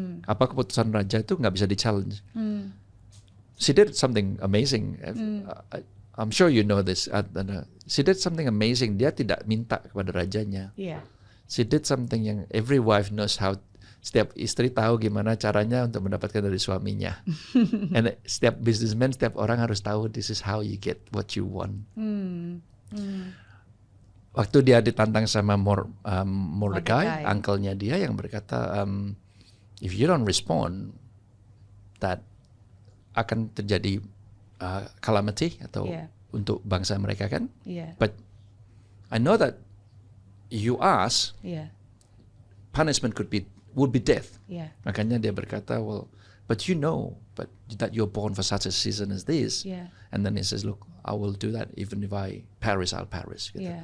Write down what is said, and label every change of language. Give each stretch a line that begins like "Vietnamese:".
Indonesian: Apa keputusan raja itu nggak bisa di-challenge.
English: She did something amazing. I'm sure you know this. She did something amazing.
Indonesian: Dia tidak minta kepada rajanya.
English: Yeah. She did something
Indonesian: yang
English: every wife knows how.
Indonesian: Setiap istri tahu gimana caranya untuk mendapatkan dari suaminya.
English: And setiap businessman,
Indonesian: setiap orang harus tahu
English: this is how you get what you want.
Indonesian: Waktu dia ditantang sama Mordecai, uncle-nya dia yang berkata,
English: if you don't respond,
Indonesian: that akan terjadi calamity atau untuk bangsa mereka kan.
English: But I know that you ask, punishment would be death.
Indonesian: Makanya dia berkata,
English: well, but you know, but that you're born for such a season as this. And then he says, look, I will do that even if I perish, I'll perish. Gitu.